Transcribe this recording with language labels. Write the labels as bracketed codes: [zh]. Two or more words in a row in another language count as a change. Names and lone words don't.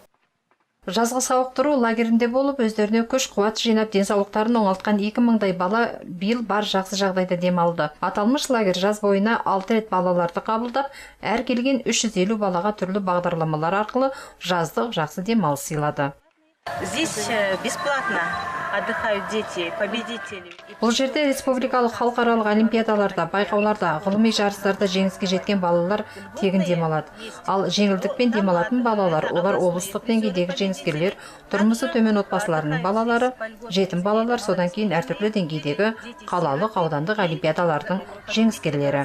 [kk] Жазғы сауықтыру лагерінде болып, өздеріне күш-қуат жинап, денсаулықтарын оңалтқан 2000-дай бала биыл бар жақсы жағдайда демалды. Аталмыш лагер жаз бойына 6 рет балаларды қабылдап, әр келген 350 балаға түрлі бағдарламалар арқылы жаздық жақсы демалыс сыйлады. [ru] Здесь бесплатно отдыхают дети, победители. [kk] Бұл жерде республикалық халықаралық олимпиадаларда, байқауларда, ғылыми жарыстарда жеңіске жеткен балалар тегін демалады. Ал жеңілдікпен демалатын балалар, олар облыстық деңгейдегі жеңіскерлер, тұрмысы төмен отбасыларының балалары, жетім балалар, содан кейін әртүрлі деңгейдегі қалалық, аудандық олимпиадалардың жеңіскерлері.